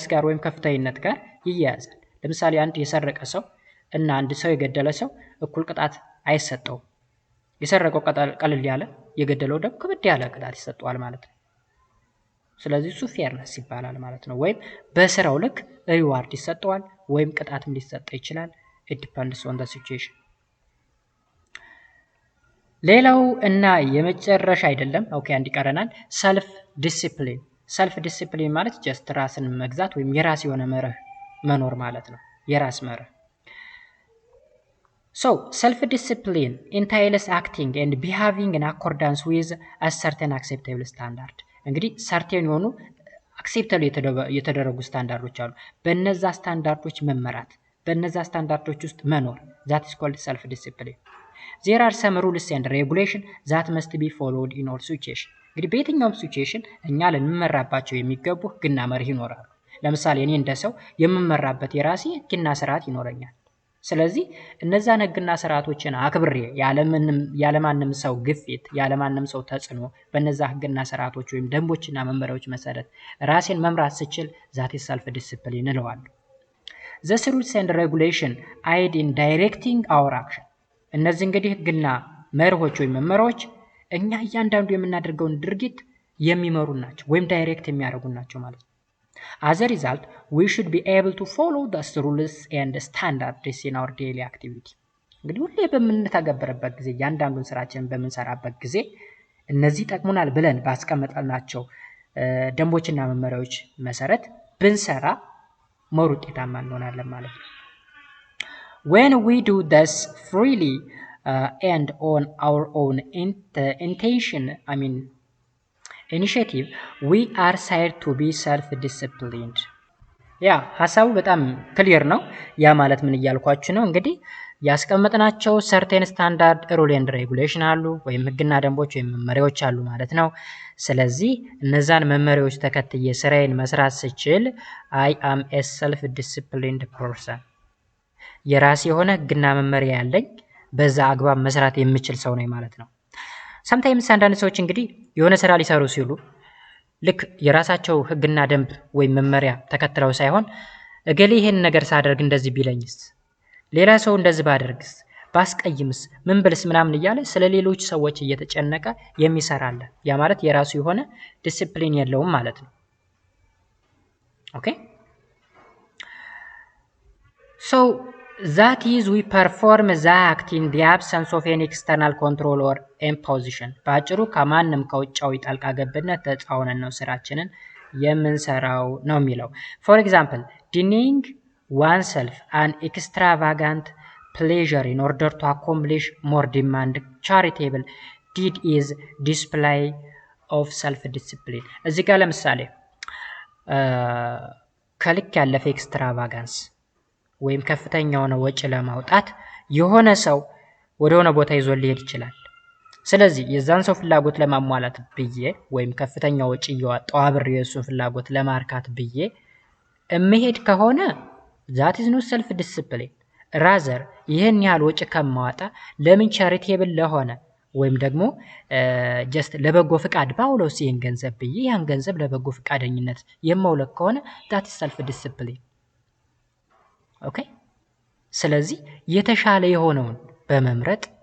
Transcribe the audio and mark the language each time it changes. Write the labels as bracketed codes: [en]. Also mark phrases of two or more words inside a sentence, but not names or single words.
[am] ጋር ወይም ከፍትሃዊነት ጋር ይያያዛል። ለምሳሌ አንድ የሰረቀ ሰው እና አንድ ሰው የገደለ ሰው እኩል ቅጣት አይሰጠውም። የሰረቀው ቀለል ያለ፣ የገደለው ደግሞ ከበድ ያለ ቅጣት ይሰጠዋል ማለት ነው። ስለዚህ እሱ ፌርነስ ይባላል ማለት ነው። ወይም በስራው ልክ ሪዋርድ ይሰጠዋል ወይም ቅጣትም ሊሰጠው ይችላል። [en] it depends on the situation። [am] ሌላው እና የመጨረሻ አይደለም፣ ኦኬ አንድ ይቀረናል፣ [en] self discipline። self discipline [am] ማለት ጀስት ራስን መግዛት ወይም የራስ የሆነ መርህ መኖር ማለት ነው። የራስ መርህ። [en] So self-discipline entails acting and behaving in accordance with a certain acceptable standard። [am] እንግዲህ ሰርቴን የሆኑ አክሴፕተብል የተደረጉ ስታንዳርዶች አሉ። በእነዛ ስታንዳርዶች መመራት፣ በእነዛ ስታንዳርዶች ውስጥ መኖር [en] that is called self-discipline። There are some rules and regulations that must be followed in all situations። [am] እንግዲህ በየትኛውም ሲቹዌሽን እኛ ልንመራባቸው የሚገቡ ህግና መርህ ይኖራሉ። ለምሳሌ እኔ እንደ ሰው የምመራበት የራሴ ህግና ስርዓት ይኖረኛል። ስለዚህ እነዛን ህግና ስርዓቶችን አክብሬ ያለማንም ሰው ግፊት፣ ያለማንም ሰው ተጽዕኖ በእነዛ ህግና ስርዓቶች ወይም ደንቦችና መመሪያዎች መሰረት ራሴን መምራት ስችል [en] that is self discipline እለዋለሁ። The rules and regulation aid in directing our action። [am] እነዚህ እንግዲህ ህግና መርሆች ወይም መመሪያዎች እኛ እያንዳንዱ የምናደርገውን ድርጊት የሚመሩ ናቸው ወይም ዳይሬክት የሚያደርጉ ናቸው ማለት ነው። [en] As a result, we should be able to follow the rules and standards in our daily activity። [am] እንግዲህ ሁሌ በምንተገብርበት ጊዜ እያንዳንዱን ስራችንን በምንሰራበት ጊዜ እነዚህ ጠቅሙናል ብለን ባስቀመጥናቸው ደንቦችና መመሪያዎች መሰረት ብንሰራ ሞር ውጤታማ እንሆናለን ማለት ነው። [en] When we do this freely and on our own initiative, we are said to be self-disciplined። [am] ያ ሐሳቡ በጣም ክሊር ነው። ያ ማለት ምን እያልኳችሁ ነው? እንግዲህ ያስቀመጥናቸው [en] certain standard rule and regulation [am] አሉ ወይም ህግና ደንቦች ወይም መመሪያዎች አሉ ማለት ነው። ስለዚህ እነዛን መመሪያዎች ተከትዬ ስራዬን መስራት ስችል [en] I am a self-disciplined person። [am] የራሴ የሆነ ህግና መመሪያ ያለኝ በዛ አግባብ መስራት የምችል ሰው ነኝ ማለት ነው። sometimes አንዳንድ ሰዎች እንግዲህ የሆነ ስራ ሊሰሩ ሲሉ ልክ የራሳቸው ህግና ደንብ ወይም መመሪያ ተከትለው ሳይሆን እገሌ ይሄን ነገር ሳደርግ እንደዚህ ቢለኝስ፣ ሌላ ሰው እንደዚህ ባደርግስ፣ ባስቀይምስ፣ ምን ብልስ ምናምን እያለ ስለ ሌሎች ሰዎች እየተጨነቀ የሚሰራለ። ያ ማለት የራሱ የሆነ ዲሲፕሊን የለውም ማለት ነው። ኦኬ [en] so that is we perform the act in the absence of any external control or imposition። [am] በአጭሩ ከማንም ከውጫዊ ጣልቃ ገብነት ተጻውነን ነው ስራችንን የምንሰራው ነው የሚለው። [en] for example, denying oneself an extravagant pleasure in order to accomplish more demand charitable deed is display of self discipline። [am] እዚህ ጋር ለምሳሌ ከልክ ያለፈ ኤክስትራቫጋንስ ወይም ከፍተኛ የሆነ ወጪ ለማውጣት የሆነ ሰው ወደ ሆነ ቦታ ይዞ ሊሄድ ይችላል። ስለዚህ የዛን ሰው ፍላጎት ለማሟላት ብዬ ወይም ከፍተኛ ወጪ እያወጣው አብሬ የሱን ፍላጎት ለማርካት ብዬ እመሄድ ከሆነ [en] that is not self discipline። [am] rather ይሄን ያህል ወጪ ከማወጣ ለምን ቻሪቴብል ለሆነ ወይም ደግሞ ጀስት ለበጎ ፍቃድ ባውለው ሲን ገንዘብ ብዬ ያን ገንዘብ ለበጎ ፍቃደኝነት የማውለክ ከሆነ [en] that is self discipline። [am] ኦኬ ስለዚህ የተሻለ የሆነውን በመምረጥ